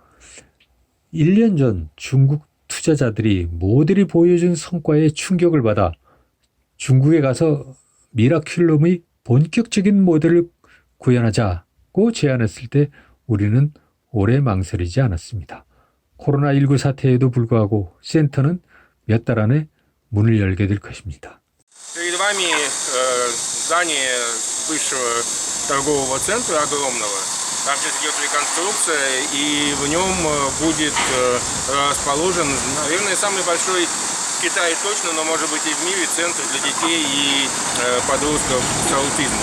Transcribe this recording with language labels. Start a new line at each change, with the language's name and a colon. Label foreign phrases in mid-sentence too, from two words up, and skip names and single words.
Korean: 1년 전 중국 투자자들이 모델이 보여준 성과에 충격을 받아 중국에 가서 미라큘럼의 본격적인 모델을 구현하자고 제안했을 때 우리는 오래 망설이지 않았습니다. 코로나19 사태에도 불구하고 센터는 몇 달 안에 문을 열게 될 것입니다.
Russian: Перед вами здание бывшего торгового центра огромного. Там сейчас идет реконструкция, и в нем будет расположен, наверное, самый большой в Китае точно, но может быть и в мире центр для детей и подростков с аутизмом.